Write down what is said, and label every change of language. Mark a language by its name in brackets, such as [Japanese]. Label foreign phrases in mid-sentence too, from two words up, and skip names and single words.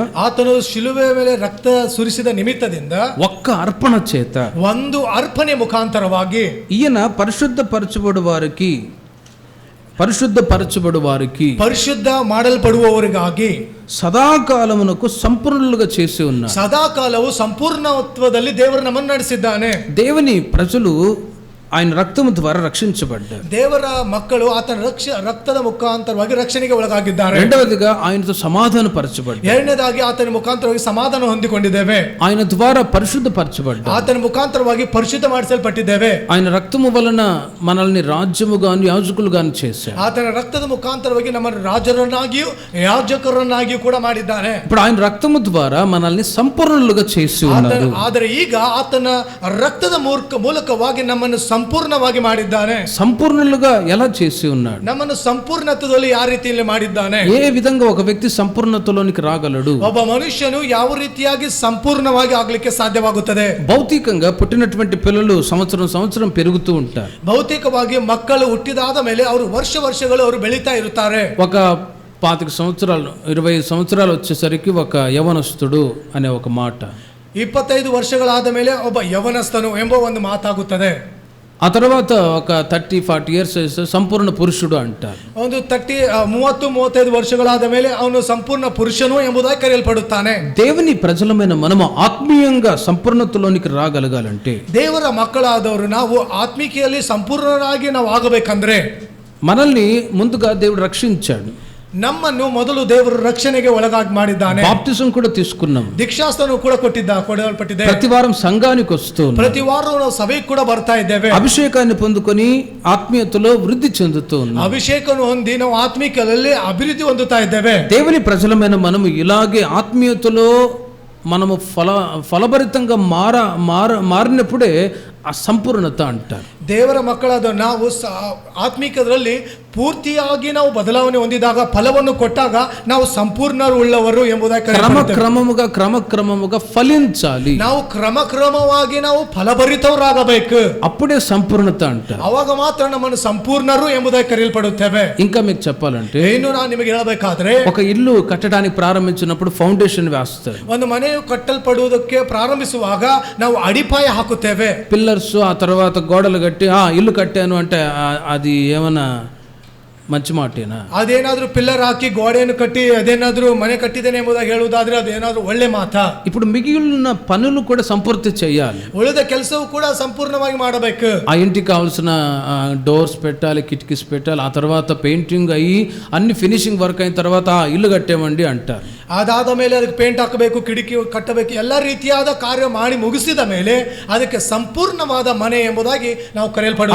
[Kannada] ಆತನು ಶಿಲುಬೆ ಮೇಲೆ ರಕ್ತ ಸುರಿಸಿದ ನಿಮಿತ್ತದಿಂದ [Telugu] ఒక్క అర్పణ చేత [Kannada] ಒಂದು ಅರ್ಪಣೆ ಮುಖಾಂತರವಾಗಿ [Telugu] ఈయన పరిశుద్ధపరచబడు వారికి [Kannada] ಪರಿಶುದ್ಧ ಮಾಡಲ್ಪಡುವವರಿಗಾಗಿ [Telugu] సదాకాలమునకు సంపూర్ణులుగా చేసి ఉన్నారు. [Kannada] ಸದಾಕಾಲವು ಸಂಪೂರ್ಣತ್ವದಲ್ಲಿ ದೇವರು ನಮ್ಮನ್ನು ನಡೆಸಿದ್ದಾನೆ. [Telugu] దేవుని ప్రజలు ఆయన రక్తము ద్వారా రక్షించబడ్డారు. [Kannada] ದೇವರ ಮಕ್ಕಳು ಆತನ ರಕ್ತದ ಮುಖಾಂತರವಾಗಿ ರಕ್ಷಣೆಗೆ ಒಳಗಾಗಿದ್ದಾರೆ. [Telugu] రెండవదిగా ఆయనతో సమాధాన పరచబడ్డారు. [Kannada] ಎರಡನೇದಾಗಿ ಆತನ ಮುಖಾಂತರವಾಗಿ ಸಮಾಧಾನ ಹೊಂದಿಕೊಂಡಿದ್ದೇವೆ. [Telugu] ఆయన ద్వారా పరిశుద్ధపరచబడ్డారు. [Kannada] ಆತನ ಮುಖಾಂತರವಾಗಿ ಪರಿಶುದ್ಧ ಮಾಡಿಸಲ್ಪಟ್ಟಿದ್ದೇವೆ. [Telugu] ఆయన రక్తము వలన మనల్ని రాజ్యముగాను యాజకులుగాను చేశారు. [Kannada] ಆತನ ರಕ್ತದ ಮುಖಾಂತರವಾಗಿ ನಮ್ಮನ್ನು ರಾಜರನ್ನಾಗಿಯೂ ಯಾಜಕರನ್ನಾಗಿಯೂ ಕೂಡ ಮಾಡಿದ್ದಾನೆ. [Telugu] ఇప్పుడు ఆయన రక్తము ద్వారా మనల్ని సంపూర్ణులుగా చేసి ఉన్నారు. [Kannada] ಆದರೆ ಈಗ ಆತನ ರಕ್ತದ ಮೂಲಕವಾಗಿ ನಮ್ಮನ್ನು ಸಂಪೂರ್ಣವಾಗಿ ಮಾಡಿದ್ದಾನೆ. [Telugu] సంపూర్ణులుగా ఎలా చేసి ఉన్నాడు? [Kannada] ನಮ್ಮನ್ನು ಸಂಪೂರ್ಣತ್ವದಲ್ಲಿ ಯಾವ ರೀತಿಯಲ್ಲಿ ಮಾಡಿದ್ದಾನೆ? [Telugu] ఏ విధంగా ఒక వ్యక్తి సంపూర్ణతలోనికి రాగలడు? [Kannada] ಒಬ್ಬ ಮನುಷ್ಯನು ಯಾವ ರೀತಿಯಾಗಿ ಸಂಪೂರ್ಣವಾಗಿ ಆಗಲಿಕ್ಕೆ ಸಾಧ್ಯವಾಗುತ್ತದೆ? [Telugu] భౌతికంగా పుట్టినటువంటి పిల్లలు సంవత్సరం పెరుగుతూ ఉంటారు. [Kannada] ಭೌತಿಕವಾಗಿ ಮಕ್ಕಳು ಹುಟ್ಟಿದಾದ ಮೇಲೆ ಅವರು ವರ್ಷಗಳು ಅವರು ಬೆಳೀತಾ ಇರುತ್ತಾರೆ. [Telugu] ఒక 25 సంవత్సరాలు 20 సంవత్సరాలు వచ్చేసరికి ఒక యవనస్తుడు అనే ఒక మాట, [Kannada] 25 ವರ್ಷಗಳಾದ ಮೇಲೆ ಒಬ್ಬ ಯವನಸ್ಥನು ಎಂಬ ಒಂದು ಮಾತಾಗುತ್ತದೆ. [Telugu] ఆ తర్వాత ఒక 30-40 ఇయర్స్ సంపూర్ణ పురుషుడు అంటారు. [Kannada] ಒಂದು 30-35 ವರ್ಷಗಳಾದ ಮೇಲೆ ಅವನು ಸಂಪೂರ್ಣ ಪುರುಷನು ಎಂಬುದಾಗಿ ಕರೆಯಲ್ಪಡುತ್ತಾನೆ. [Telugu] దేవుని ప్రజలమైన మనము ఆత్మీయంగా సంపూర్ణతలోనికి రాగలగాలంటే, [Kannada] ದೇವರ ಮಕ್ಕಳಾದವರು ನಾವು ಆತ್ಮಿಕೆಯಲ್ಲಿ ಸಂಪೂರ್ಣರಾಗಿ ನಾವು ಆಗಬೇಕಂದ್ರೆ [Telugu] మనల్ని ముందుగా దేవుడు రక్షించాడు. [Kannada] ನಮ್ಮನ್ನು ಮೊದಲು ದೇವರು ರಕ್ಷಣೆಗೆ ಒಳಗಾಗಿ ಮಾಡಿದ್ದಾನೆ. [Telugu] బాప్టిజం కూడా తీసుకున్నాం. [Kannada] ದೀಕ್ಷಾಸ್ನಾನ ಕೂಡ ಕೊಡಲ್ಪಟ್ಟಿದೆ. [Telugu] ప్రతి వారం సంఘానికి వస్తూ [Kannada] ಪ್ರತಿ ವಾರ ನಾವು ಸಭೆಗೆ ಕೂಡ ಬರ್ತಾ ಇದ್ದೇವೆ. [Telugu] అభిషేకాన్ని పొందుకొని ఆత్మీయతలో వృద్ధి చెందుతూ ఉన్నాం. [Kannada] ಅಭಿಷೇಕವನ್ನು ಹೊಂದಿ ನಾವು ಆತ್ಮಿಕದಲ್ಲಿ ಅಭಿವೃದ್ಧಿ ಹೊಂದುತ್ತಾ ಇದ್ದೇವೆ. [Telugu] దేవుని ప్రజలమైన మనము ఇలాగే ఆత్మీయతలో మనము ఫలభరితంగా మారినప్పుడే ఆ సంపూర్ణత అంటారు. [Kannada] ದೇವರ ಮಕ್ಕಳಾದ ನಾವು ಆತ್ಮಿಕದಲ್ಲಿ ಪೂರ್ತಿಯಾಗಿ ನಾವು ಬದಲಾವಣೆ ಹೊಂದಿದಾಗ, ಫಲವನ್ನು ಕೊಟ್ಟಾಗ ನಾವು ಸಂಪೂರ್ಣರು ಉಳ್ಳವರು ಎಂಬುದಾಗಿ [Telugu] క్రమక్రమముగా ఫలించాలి. [Kannada] ನಾವು ಕ್ರಮವಾಗಿ ನಾವು ಫಲಭರಿತವರಾಗಬೇಕು. [Telugu] అప్పుడే సంపూర్ణత అంటారు. [Kannada] ಅವಾಗ ಮಾತ್ರ ನಮ್ಮನ್ನು ಸಂಪೂರ್ಣರು ಎಂಬುದಾಗಿ ಕರೆಯಲ್ಪಡುತ್ತೇವೆ. [Telugu] ఇంకా మీకు చెప్పాలంటే, [Kannada] ಇನ್ನು ನಾನು ನಿಮಗೆ ಹೇಳಬೇಕಾದ್ರೆ, [Telugu] ఒక ఇల్లు కట్టడానికి ప్రారంభించినప్పుడు ఫౌండేషన్ వేస్తారు. [Kannada] ಒಂದು ಮನೆಯು ಕಟ್ಟಲ್ಪಡುವುದಕ್ಕೆ ಪ್ರಾರಂಭಿಸುವಾಗ ನಾವು ಅಡಿಪಾಯ ಹಾಕುತ್ತೇವೆ. [Telugu] పిల్లర్స్, ఆ తర్వాత గోడలు కట్టి ఇల్లు కట్టాను అంటే అది ఏమన్నా మంచి మాటేనా? [Kannada] ಅದೇನಾದ್ರೂ ಪಿಲ್ಲರ್ ಹಾಕಿ ಗೋಡೆಯನ್ನು ಕಟ್ಟಿ ಅದೇನಾದ್ರೂ ಮನೆ ಕಟ್ಟಿದ್ದೇನೆ ಎಂಬುದಾಗಿ ಹೇಳುವುದಾದ್ರೆ ಅದೇನಾದ್ರೂ ಒಳ್ಳೆ ಮಾತಾ? [Telugu] ఇప్పుడు మిగిలిన పనులు కూడా సంపూర్తి చేయాలి. [Kannada] ಉಳಿದ ಕೆಲಸವೂ ಕೂಡ ಸಂಪೂರ್ಣವಾಗಿ ಮಾಡಬೇಕು. [Telugu] ఆ ఇంటికి కావాల్సిన డోర్స్ పెట్టాలి, కిటికీస్ పెట్టాలి, ఆ తర్వాత పెయింటింగ్ అయ్యి అన్ని [English] finishing work [Telugu] అయిన తర్వాత ఇల్లు కట్టేమండి అంటారు. [Kannada] ಅದಾದ ಮೇಲೆ ಅದಕ್ಕೆ ಪೇಂಟ್ ಹಾಕಬೇಕು, ಕಿಟಕಿ ಕಟ್ಟಬೇಕು, ಎಲ್ಲ ರೀತಿಯಾದ ಕಾರ್ಯ ಮಾಡಿ ಮುಗಿಸಿದ ಮೇಲೆ ಅದಕ್ಕೆ ಸಂಪೂರ್ಣವಾದ ಮನೆ ಎಂಬುದಾಗಿ ನಾವು ಕರೆಯಲ್ಪಡುತ್ತೇವೆ.